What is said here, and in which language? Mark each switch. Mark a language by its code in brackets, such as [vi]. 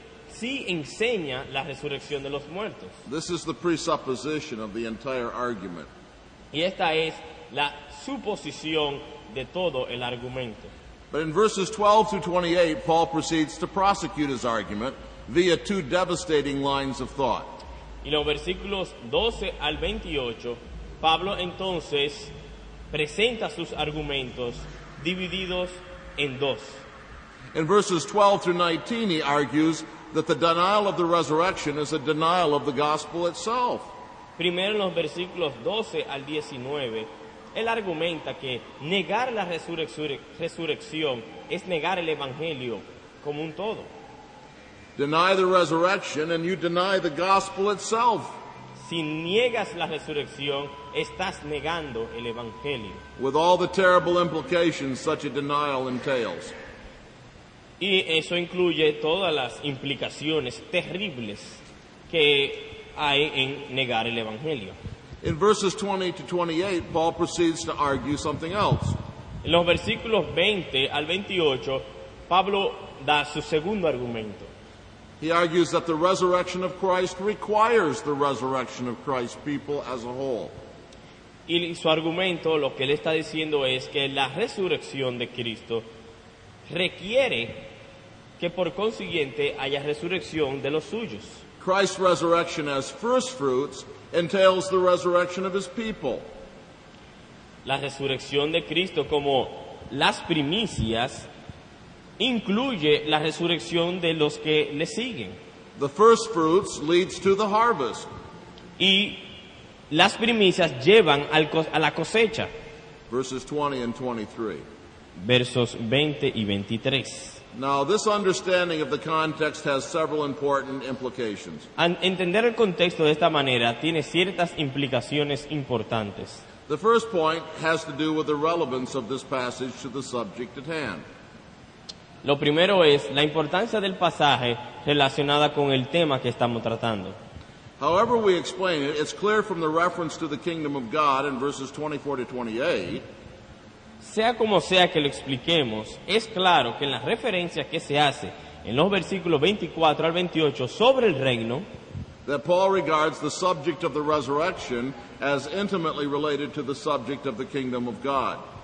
[es] sí enseña la resurrección de los muertos. [en] This is the presupposition of the entire argument. [es] Y esta es la suposición de todo el argumento. [en] But in verses 12 through 28, Paul proceeds to prosecute his argument via two devastating lines of thought. [es] Y los versículos 12 al 28, Pablo entonces presenta sus argumentos divididos en dos. [en] In verses 12 through 19, he argues that the denial of the resurrection is a denial of the gospel itself. [es] Primero en los versículos 12 al 19, él argumenta que negar la resurrección es negar el evangelio como un todo. [en] Deny the resurrection and you deny the gospel itself. [es] Si niegas la resurrección, estás negando el evangelio. [en] With all the terrible implications such a denial entails. [es] Y eso incluye todas las implicaciones terribles que hay en negar el evangelio. [en] In verses 20 to 28, Paul proceeds to argue something else. [es] En los versículos 20 al 28, Pablo da su segundo argumento. [en] He argues that the resurrection of Christ requires the resurrection of Christ's people as a whole. [es] Y su argumento, lo que él está diciendo es que la resurrección de Cristo requiere que por consiguiente haya resurrección de los suyos. [en] Christ's resurrection as first fruits entails the resurrection of his people. [es] La resurrección de Cristo como las primicias incluye la resurrección de los que le siguen. [en] The first fruits leads to the harvest. [es] Y las primicias llevan a la cosecha. [en] Verses 20 and 23. [es] Versos 20 y 23. [en] Now, this understanding of the context has several important implications. [es] Entender el contexto de esta manera tiene ciertas implicaciones importantes. [en] The first point has to do with the relevance of this passage to the subject at hand. [es] Lo primero es la importancia del pasaje relacionada con el tema que estamos tratando. [en] However we explain it, it's clear from the reference to the kingdom of God in verses 24 to 28 [es] Sea como sea que lo expliquemos, es claro que en la referencia que se hace en los versículos 24 al 28 sobre el reino, [en] that Paul regards the subject of the resurrection as intimately related to the subject of the kingdom of God.